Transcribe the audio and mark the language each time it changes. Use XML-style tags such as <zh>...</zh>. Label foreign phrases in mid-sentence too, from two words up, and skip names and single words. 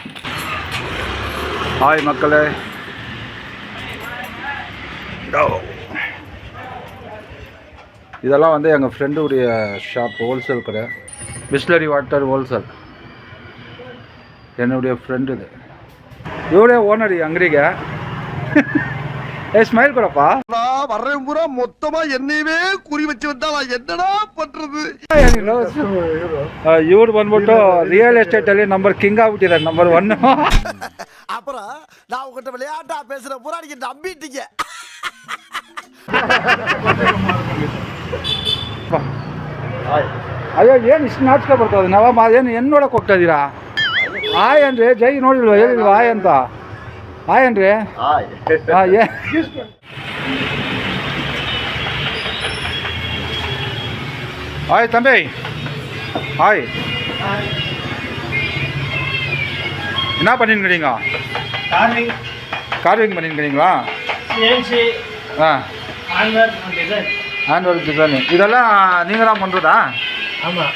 <ta>ஹாய் மக்களே, இதெல்லாம் வந்து எங்கள் ஃப்ரெண்டுடைய ஷாப், ஹோல்சேல் கடை, பிஸ்லரி</ta> <en>water wholesale.</en> <ta>என்னுடைய ஃப்ரெண்டு இது, இவரே ஓனர் ಅಂಗಡಿಗೆ. ஸ்மைல் கூடப்பா வர்றேன் பூரா மொத்தமா என்னையவே குறி வச்சு வந்தா நான் என்னடா பண்றது?</ta> <kn>ಇವ್ರು ಬಂದ್ಬಿಟ್ಟು</kn> <en>real estate</en> <kn>ಅಲ್ಲಿ</kn> <en>number king</en> <kn>ಆಗ್ಬಿಟ್ಟಿದ್ದಾರೆ, ನಂಬರ್ 1.</kn> <ta>அப்புறம் நான் உங்ககிட்ட விளையாட்டா பேசுற பூரா நீங்க நம்பிட்டீங்க.</ta> <kn>ಅಯ್ಯೋ ಏನು ಇಷ್ಟು ನಾಚಿಕೆ ಬರ್ತದೆ? ನಾವ ಏನು ನೋಡಕ್ ಹೋಗ್ತಾ ಇದ್ದೀರಾ? ಆಯ್ ಅಂದ್ರೆ ಜೈ ನೋಡಿಲ್ವಾ, ಹೇಳಿಲ್ವಾ ಆಯ್ ಅಂತ? ಹಾಯ್ ಅನ್ರಿ. ಹಾಯ್</kn> <ta>தம்பி, ஹாய். என்ன பண்ணிருக்கிறீங்க? கார்விங் பண்ணிருக்கிறீங்களா?</ta> <en>hand work design</en> <ta>இதெல்லாம் நீங்கள் தான் பண்ணுறதா? ஆமாம்.</ta>